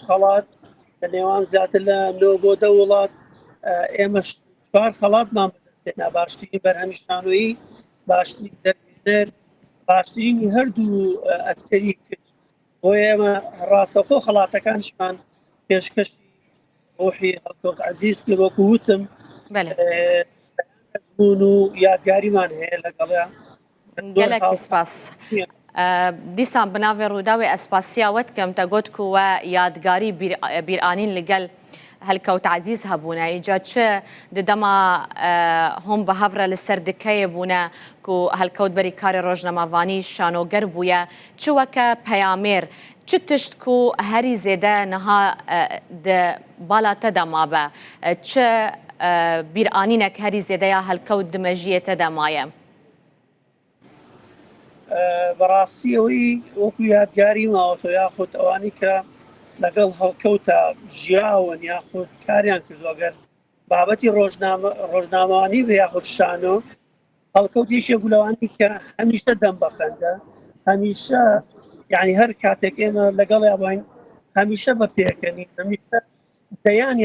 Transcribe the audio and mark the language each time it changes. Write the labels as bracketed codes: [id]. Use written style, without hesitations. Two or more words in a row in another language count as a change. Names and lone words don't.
[ckb] خەڵات لە نێوان زیاتر لە 9 بۆ 10 وڵات ئێمە 4 خەڵاتمان بەدەستێنا باشترین بەرهەمی شانۆیی باشترین دەرهێنەر باشترینی هەردوو ئەکتەری کرد بۆ ئێمە ڕاستەخۆ خەڵاتەکانشمان پێشکەشی ڕوحی هەڵکەوت عەزیز کرد وەکو وتم بوون و یادگاریمان هەیە لەگەڵیان [ku] gelekî spas. Dîsan bi navê Rûdawê espasiya we dikim te got ku we yadgarî bîranîn li gel helkewt ezîz hebûne îca çi di dema hûn bi hev re li ser dikeyê bûne ku helkewt berî karê rojnamavanî şanoger bûye çi weke peyamêr çi tişt ku herî zêde niha di bala te de mabe çi bîranînek herî zêde ya helkewt di mejiyê te de maye [ckb] بەڕاستیەوەی وەکو یادگاری ماوەتەوە یاخود ئەوانی کە لەگەڵ هەڵکەوتە ژیاون یاخود کاریان کردوەگەر بابەتی ڕۆژنامەوانی بە یاخود شانۆ هەڵکەوت یەکێک بوو کە هەمیشە دەم بەخەندە هەمیشە یعنی هەر کاتێک ئێمە لەگەڵ یابین هەمیشە بە پێکەنی هەمیشە دەیان